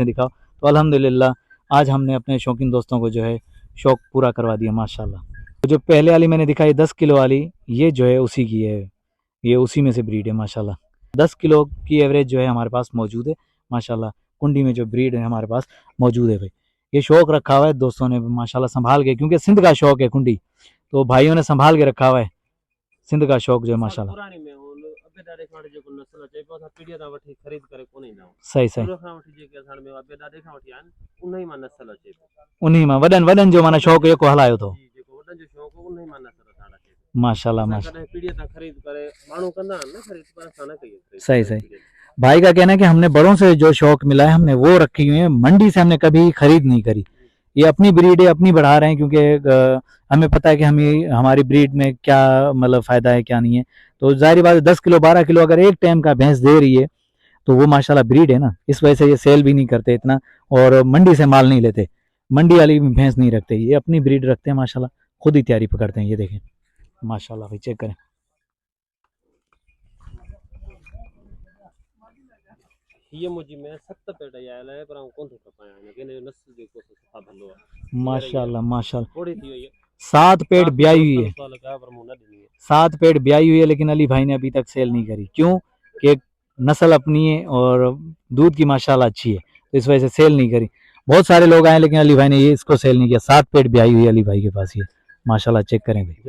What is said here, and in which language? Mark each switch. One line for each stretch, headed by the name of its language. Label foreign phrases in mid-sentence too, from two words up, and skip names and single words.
Urdu: دکھاؤ تو الحمدللہ آج ہم نے اپنے شوقین دوستوں کو جو ہے شوق پورا کروا دیا ماشاءاللہ تو جو پہلے والی میں نے دکھائی 10 کلو والی یہ جو ہے اسی کی ہے یہ اسی میں سے بریڈ ہے ماشاءاللہ 10 کلو کی ایوریج جو ہے ہمارے پاس موجود ہے ماشاءاللہ کنڈی میں جو بریڈ ہے ہمارے پاس موجود ہے بھائی یہ شوق رکھا ہوا ہے دوستوں نے ماشاءاللہ سنبھال کے کیونکہ سندھ کا شوق ہے کنڈی تو بھائیوں نے سنبھال کے رکھا ہوا ہے سندھ کا شوق جو ہے ماشاءاللہ
Sindhi: पुराणी में हुन अबेदारे खां वठी जेको नस्ल अचे पियो असां पीढ़ीअ तां वठी ख़रीद करे कोन ईंदा आहियूं सही सही शुरू खां वठी जेके असां में अबेदारे खां वठी आहिनि उन ई मां नस्ल अचे पियो उन्हीं में वॾनि जो माना शौक़ जेको हलायो अथव जी जेको वॾनि जो शौक़ु हो उन ई मां नस्ल असां अचे पियो माशाल्लाह असां माशा कॾहिं पीढ़ीअ तां ख़रीद करे माण्हू कंदा आहिनि न ख़रीद पर असां न कई है ख़रीद सही करे सही पीढ़ीअ तां।
Urdu: بھائی کا کہنا ہے کہ ہم نے بڑوں سے جو شوق ملا ہے ہم نے وہ رکھی ہوئی ہے منڈی سے ہم نے کبھی خرید نہیں کری یہ اپنی بریڈ ہے اپنی بڑھا رہے ہیں کیونکہ ہمیں پتہ ہے کہ ہمیں ہماری بریڈ میں کیا مطلب فائدہ ہے کیا نہیں ہے تو ظاہر بات ہے 10 کلو 12 کلو اگر ایک ٹائم کا بھینس دے رہی ہے تو وہ ماشاءاللہ بریڈ ہے نا اس وجہ سے یہ سیل بھی نہیں کرتے اتنا اور منڈی سے مال نہیں لیتے منڈی والی بھینس نہیں رکھتے یہ اپنی بریڈ رکھتے ہیں ماشاءاللہ خود ہی تیاری پکڑتے ہیں یہ دیکھیں ماشاءاللہ بھائی چیک کریں
Sindhi: हीअ मुंहिंजी में 7 पेट आयल आहे पर आउं कोन थो खपायां हिनखे हिन जो नस्ल जेको सफ़ा भलो आहे माशाल्लाह माशाल्लाह थोड़ी थी वई है
Urdu: 7 پیٹ بیائی ہوئی ہے سال کا پر منہ نہ ڈنی ہے 7 پیٹ بیائی ہوئی ہے لیکن علی بھائی نے ابھی تک سیل نہیں کری کیونکہ نسل اپنی ہے اور دودھ کی ماشاءاللہ اچھی ہے تو اس وجہ سے سیل نہیں کری بہت سارے لوگ آئے لیکن علی بھائی نے یہ اس کو سیل نہیں کیا 7 پیٹ بیائی ہوئی ہے علی بھائی کے پاس یہ ماشاءاللہ چیک کریں بھائی